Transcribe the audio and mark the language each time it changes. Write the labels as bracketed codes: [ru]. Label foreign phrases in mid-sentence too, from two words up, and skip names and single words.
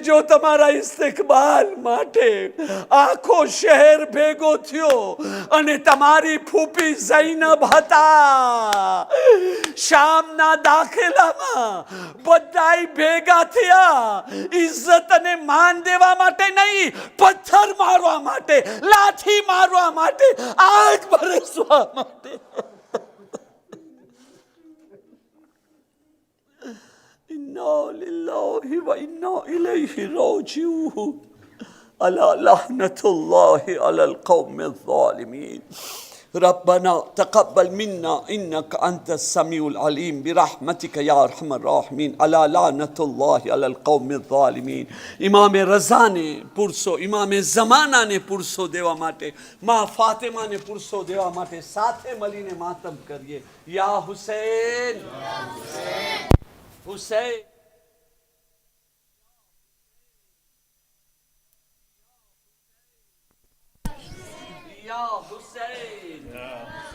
[gu] જો તમારા ઇસ્તિકબાલ માટે આખો શહેર ભેગો થયો અને તમારી ફૂફી ઝૈનબ હતા શામના દાખલામાં, બધાય ભેગા થયા ઇજ્જત અને માન દેવા માટે નહીં, પથ્થર મારવા માટે, લાઠી મારવા માટે, આગ બરસવા માટે. [ar] إنا لله وإنا إليه راجعون ألا لعنة الله على القوم الظالمين ربنا تقبل منا إنك أنت السميع العليم برحمتك يا أرحم الراحمين ألا لعنة الله على القوم الظالمين. [gu] ઇમામ રઝા ને પુરસો, ઇમામ ઝમાના ને પુરસો દેવા માટે, માં ફાતિમા ને પુરસો દેવા માટે સાથે મળીને માતમ કરીએ. યા હુસૈન, હુસૈન, યા હુસૈન.